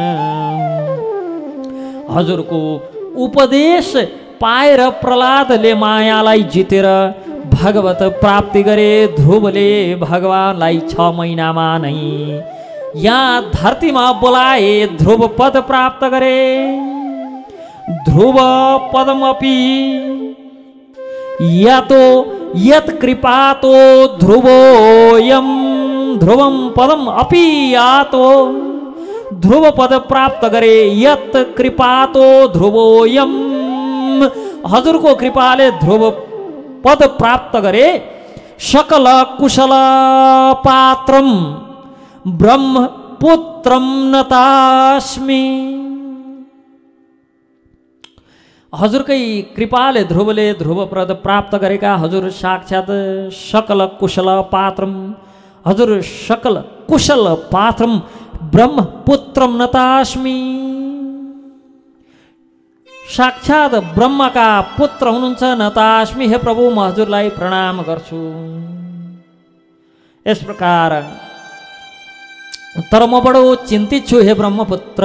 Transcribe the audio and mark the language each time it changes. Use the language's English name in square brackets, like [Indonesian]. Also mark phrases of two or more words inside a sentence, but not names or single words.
[Nepali] हजुरको उपदेश पाएर प्रहलादले मायालाई जितेर भगवत प्राप्ति गरे। ध्रुवले भगवानलाई 6 महिनामा नै यहाँ धरतीमा बोलाए ध्रुव पद प्राप्त गरे। [Sanskrit] ध्रुव पदमपि यातो यत्कृपातो ध्रुवोऽयं ध्रुवं पदम अपि यातो [Nepali] ध्रुव पद प्राप्त गरे। [Sanskrit] यत् कृपातो ध्रुवोऽयं [Nepali] हजुरको कृपाले ध्रुव पद प्राप्त गरे। [Sanskrit] सकल कुशल पात्रं ब्रह्मपुत्रं नतास्मि। [Nepali] हजुरकै कृपाले ध्रुवले ध्रुवपद प्राप्त गरेका हजुर साक्षात् [Sanskrit] सकल कुशल पात्रम [Nepali] हजुर [Sanskrit] सकल कुशल पात्रम ब्रह्मपुत्रम नतास्मि। [Nepali] साक्षात् ब्रह्मका पुत्र हुनुहुन्छ नतास्मि। हे प्रभु म हजुरलाई प्रणाम गर्छु। यस प्रकार तर म बडो चिन्तित छु हे ब्रह्मपुत्र।